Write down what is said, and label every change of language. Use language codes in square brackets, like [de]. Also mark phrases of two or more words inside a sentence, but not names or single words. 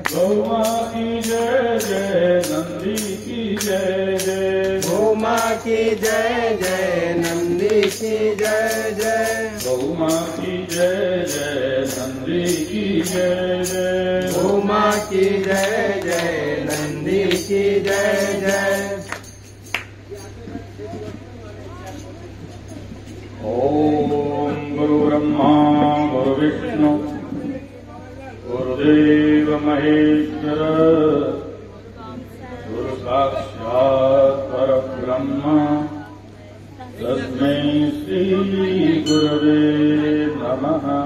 [hi] गौ माँ की जय जय, नंदी की जय जय, गौ माँ की जय जय, नंदी की जय जय। गौ माँ की जय जय, नंदी की जय जय, गौ माँ की जय जय, नंदी की जय जय। [sa] ओम गुरु ब्रह्मा गुरु विष्णु गुरुदेव महेश्वर गुरु साक्षात् परब्रह्म तस्मै श्री गुरवे नमः।